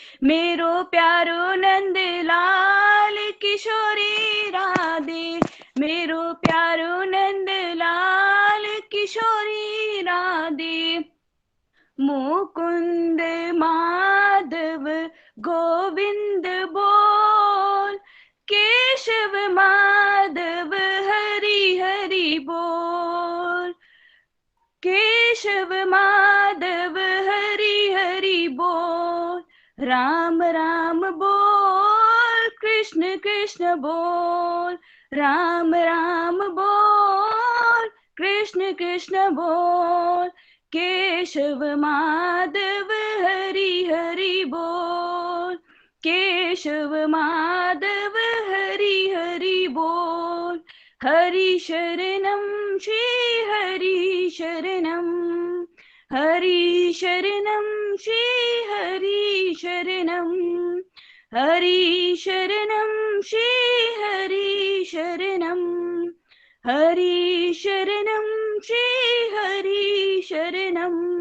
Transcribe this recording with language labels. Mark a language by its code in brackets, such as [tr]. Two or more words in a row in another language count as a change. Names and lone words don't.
[hi] मेरो प्यारो नंद लाल किशोरी राधे, मेरो प्यारो नंद लाल किशोरी राधे। मुकुंद माधव गोविंद बोल, केशव माधव हरि हरि बोल, केशव माधव हरि हरि बोल। राम राम बोल, कृष्ण कृष्ण बोल, राम राम बोल, कृष्ण कृष्ण बोल। केशव माधव हरि हरि बोल, केशव माधव हरि हरि बोल। [sa] हरि शरणं श्री हरि शरणं, हरि शरणं श्री हरि शरणं, हरि शरणं श्री हरि शरणं, हरि शरणं श्री हरि शरणं,